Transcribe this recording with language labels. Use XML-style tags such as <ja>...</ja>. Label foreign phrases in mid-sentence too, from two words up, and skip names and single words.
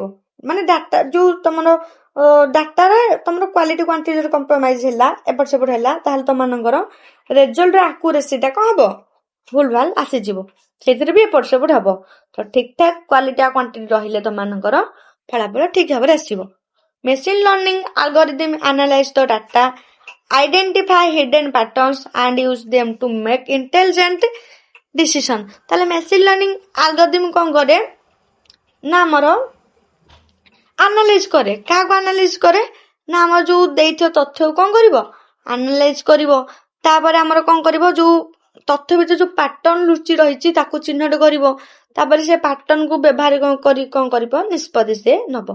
<or>ମାନେ ଡାଟା ଯୋଉ ତମର ଡାଟାରେ ତମର</or> <en>quality quantityରେ</en> <or>କମ୍ପ୍ରମାଇଜ ହେଲା, ଏପଟ ସେପଟ ହେଲା, ତାହେଲେ ତମମାନଙ୍କର</or> <en>resultର accuracy</en> <or>କଣ ହବ ଭୁଲ ଭାଲ ଆସିଯିବ, ସେଇଥିରେ ବି ଏପଟ ସେପଟ ହବ। ତ ଠିକ ଠାକ କ୍ୱାଲିଟି ଆଉ କ୍ୱାଣ୍ଟିଟି ରହିଲେ ତମମାନଙ୍କର ଫଳାଫଳ ଠିକ ଭାବରେ ଆସିବ।</or> <en>machine learning algorithm analyze the data, identify hidden patterns and use them to make intelligent decision।</en> <or>ତାହେଲେ</or> <en>machine learning algorithm</en> <or>କଣ କରେ ନା ଆମର ଆନାଲାଇଜ କରେ। କାହାକୁ ଆନାଲାଇଜ କରେ ନା ଆମର ଯୋଉ ଦେଇଥିବ ତଥ୍ୟକୁ କଣ କରିବ ଆନାଲାଇଜ କରିବ। ତାପରେ ଆମର କଣ କରିବ ଯୋଉ ତଥ୍ୟ ଭିତରେ ଯୋଉ ପାଟର୍ନ ଲୁଚି ରହିଛି ତାକୁ ଚିହ୍ନଟ କରିବ, ତାପରେ ସେ ପାଟର୍ନକୁ ବ୍ୟବହାର କଣ କରିବ ନିଷ୍ପତ୍ତି ସେ ନବ।</or>